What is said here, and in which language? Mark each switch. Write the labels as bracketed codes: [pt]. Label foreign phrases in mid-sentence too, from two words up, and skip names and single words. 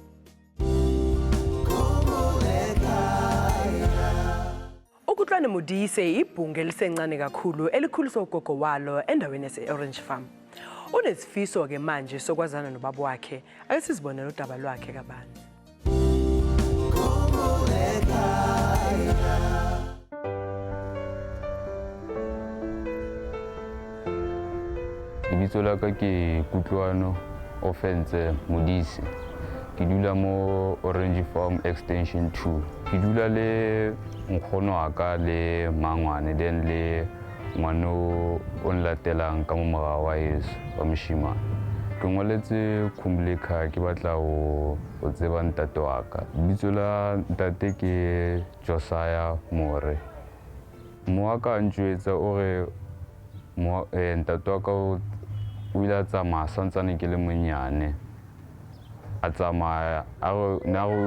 [zu] Ukutlwane Modise ibhunge elisencane kakhulu elikhuliswa ugogo walo endaweni yase-Orange Farm. Unesifiso ke manje sokwazana nobaba wakhe ake sizibonele udaba lwakhe kabanzi. [tn] Lebitso la ka ke Kutlwano Offense Modise. Ke dula mo Orange Farm Extension 2. Ke dula le nkgono wa ka le mangwane then le ngwano o nlatelang ka mo morago wa Yesu wa moshimane. Ke ngwaletse Khumbul'ekhaya ke batla o tseba ntate wa ka. Lebitso la ntate ke Josiah More. Moa ka ntjwetsa o re ntate wa ka o ile a tsamaya santsane ke le monyane a tsamaya na go